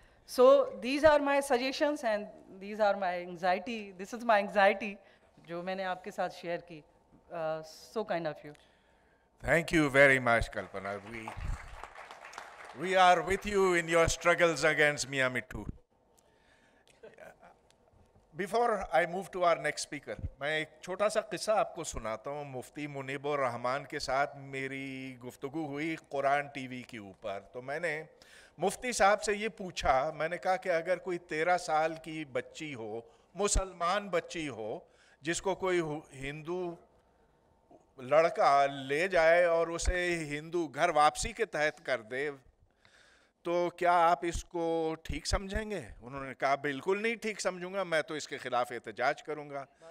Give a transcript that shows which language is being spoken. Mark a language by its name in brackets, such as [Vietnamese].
[English] So these are my suggestions and these are my anxiety. This is my anxiety [Urdu] جو میں نے آپ کے ساتھ شیئر کی. [English] So kind of you. Thank you very much, Kalpana. We are with you in your struggles against Mia Mittu. Before I move to our next speaker, [Urdu] میں ایک چھوٹا سا قصہ آپ کو سناتا ہوں. مفتی منیب الرحمان کے ساتھ میری گفتگو ہوئی قرآن ٹی وی کے اوپر. تو میں نے مفتی صاحب سے یہ پوچھا, میں نے کہا کہ اگر کوئی 13 سال کی بچی ہو, مسلمان بچی ہو, جس کو کوئی ہندو لڑکا لے جائے اور اسے ہندو گھر واپسی کے تحت کر دے, تو کیا آپ اس کو ٹھیک سمجھیں گے؟ انہوں نے کہا بالکل نہیں ٹھیک سمجھوں گا, میں تو اس کے خلاف احتجاج کروں گا.